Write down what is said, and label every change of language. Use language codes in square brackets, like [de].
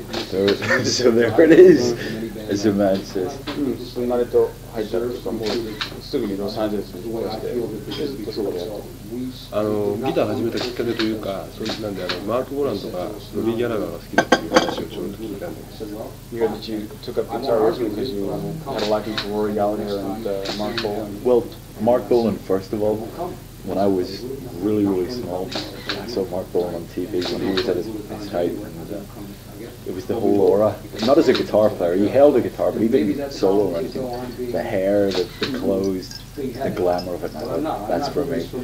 [en] So there it is, as a man says. [ja] すんなりと入ったらとかもうすぐにロサンゼルスに引っ越してずっとそこでやってギター始めたきっかけというか、そういうなんでマーク・ボランとかロビー・ギャラガーが好きだっていう話をちょうど聞いたんです。 [en] You heard that you took up guitar because you had a liking for Rory Gallagher and Mark Bolan. Well, Mark Bolan, first of all, when I was really small, I saw Mark Bolan on TV when he was at his height, and it was the whole aura. Not as a guitar player, he held a guitar, but he didn't solo or anything. The hair, the clothes, the glamour of it, that's for me.